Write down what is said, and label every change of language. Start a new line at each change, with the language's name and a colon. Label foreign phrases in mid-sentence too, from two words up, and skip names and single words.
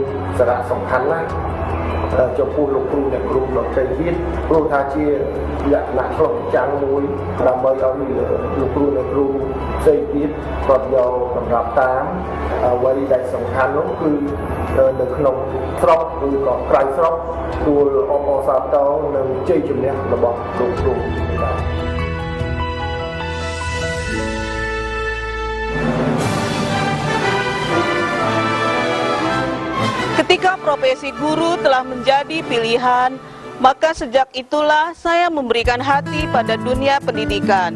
Khmer: សារៈសំខាន់ណាស់ចំពោះលោកគ្រូអ្នកគ្រូដទៃទៀតព្រោះថាជាលក្ខណៈឆ្លុះបញ្ចាំងមួយដើម្បីឲ្យលោកគ្រូអ្នកគ្រូផ្សេងទៀតគាត់យកសម្រាប់តាមអ្វីដែលសំខាន់នោះគឺនៅក្នុងស្រុកឬក៏ក្រៅស្រុកទួលអបអរសាទរនឹងជ័យជំនះរបស់លោកគ្រូបាទ
Indonesian: Ketika profesi guru telah menjadi pilihan, maka sejak itulah saya memberikan hati pada dunia pendidikan.